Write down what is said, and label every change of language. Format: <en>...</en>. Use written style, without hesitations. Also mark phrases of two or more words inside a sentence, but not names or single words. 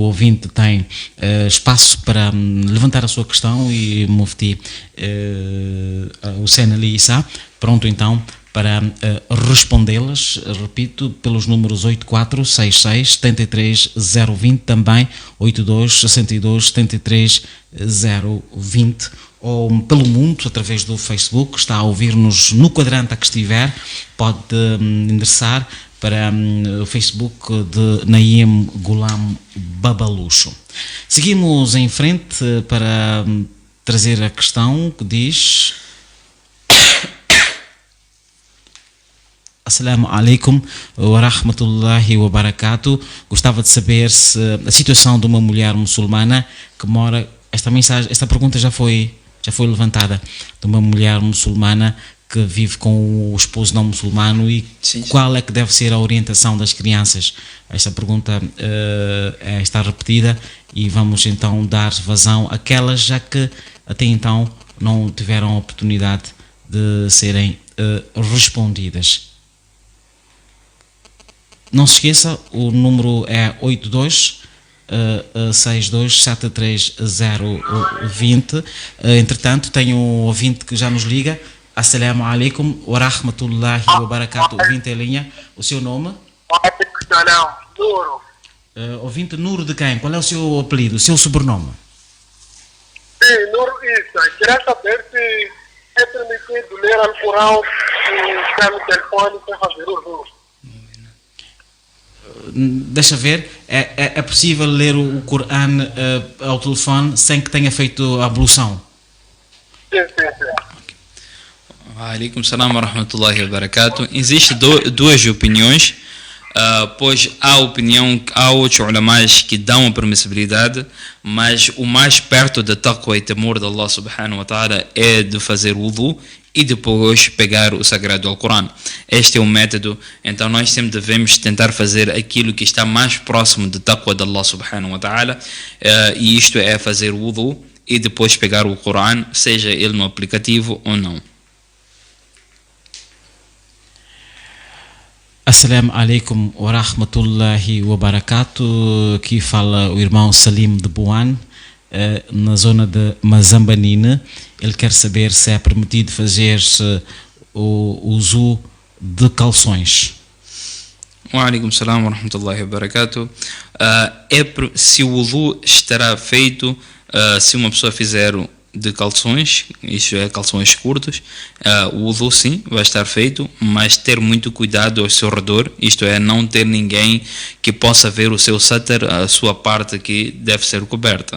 <pt>ouvinte tem espaço para levantar a sua questão e o Mufti Hussein Ali Issa, pronto então para respondê-las, repito, pelos números 8466 73 020, também 82 62 73 020, ou pelo mundo, através do Facebook. Está a ouvir-nos no quadrante a que estiver, pode endereçar para o Facebook de Naim Gulam Babalucho. Seguimos em frente para trazer a questão que diz:</pt> <ar>السلام عليكم ورحمة الله وبركاته.</ar> <pt>Gostava de saber se a situação de uma mulher muçulmana que mora... Esta pergunta já foi levantada, de uma mulher muçulmana que vive com o esposo não muçulmano, e sim, qual é que deve ser a orientação das crianças. Esta pergunta está repetida e vamos então dar vazão àquelas já que até então não tiveram a oportunidade de serem respondidas. Não se esqueça, o número é 82 62 73 020. Entretanto, tenho um ouvinte que já nos liga.</pt> <ar>السلام عليكم ورحمة الله وبركاته.</ar> <pt>Ouvinte em linha, o seu nome? Nuro. Ouvinte Nuro de quem? Qual é o seu apelido, o seu sobrenome? Sim, Nuro Issa. Queria saber se é permitido ler Alcorão pelo telefone sem fazer uso. Deixa ver, é possível ler o Corão ao telefone sem que tenha feito a ablução? Sim.</pt> <ar>عليكم السلام ورحمة الله وبركاته.</ar> <pt>Existem duas opiniões, pois há outros ulamás que dão a permissibilidade, mas o mais perto da taqwa e temor de</pt> <ar>الله سبحانه وتعالى</ar> <pt>é de fazer wudu e depois pegar o sagrado Alcorão. Este é o método, então nós sempre devemos tentar fazer aquilo que está mais próximo do taqwa de</pt> <ar>الله سبحانه وتعالى,</ar> <pt>e isto é fazer wudu e depois pegar o Corão, seja ele no aplicativo ou não.</pt> <ar>السلام عليكم ورحمة الله وبركاته.</ar> <pt>Aqui fala o irmão Salim de Buan, na zona de Mazambanine. Ele quer saber se é permitido fazer-se o uso de calções.</pt> <ar>وعليكم السلام ورحمة الله وبركاته.</ar> <pt>Se o wudu estará feito, se uma pessoa fizer de calções, isto é, calções curtos, o wudu sim vai estar feito, mas ter muito cuidado ao seu redor, isto é, não ter ninguém que possa ver o seu satar, a sua parte que deve ser coberta.</pt>